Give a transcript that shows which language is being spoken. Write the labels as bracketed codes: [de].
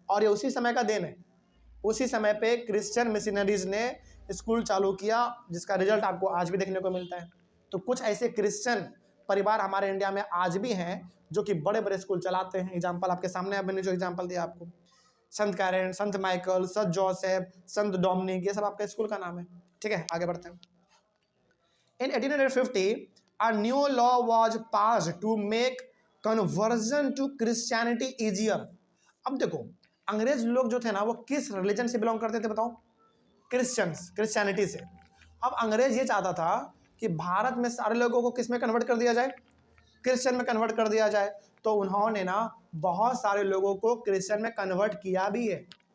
[hi] और ये उसी समय का देन है, उसी समय पे क्रिश्चियन मिशनरीज ने स्कूल चालू किया जिसका रिजल्ट आपको आज भी देखने को मिलता है। तो कुछ ऐसे क्रिश्चियन परिवार हमारे इंडिया में आज भी हैं जो कि बड़े बड़े स्कूल चलाते हैं। एग्जाम्पल आपके सामने, मैंने जो एग्जाम्पल दिया आपको, संत कैरेन, संत माइकल, संत जोसेफ, संत डोमिनिक, ये सब आपका स्कूल का नाम है। ठीक है, आगे बढ़ते हैं। [en] In 1850 a new law was passed to make conversion to Christianity easier। [hi] अब देखो, अंग्रेज लोग जो थे ना वो किस रिलीजन से बिलोंग करते थे बताओ, क्रिश्चियनिटी से। अब अंग्रेज ये चाहता था कि भारत में सारे लोगों को किस में कन्वर्ट कर दिया जाए, क्रिश्चियन में कन्वर्ट कर दिया जाए। तो उन्होंने ना बहुत सारे लोगों को क्रिश्चियन में कन्वर्ट किया भी है।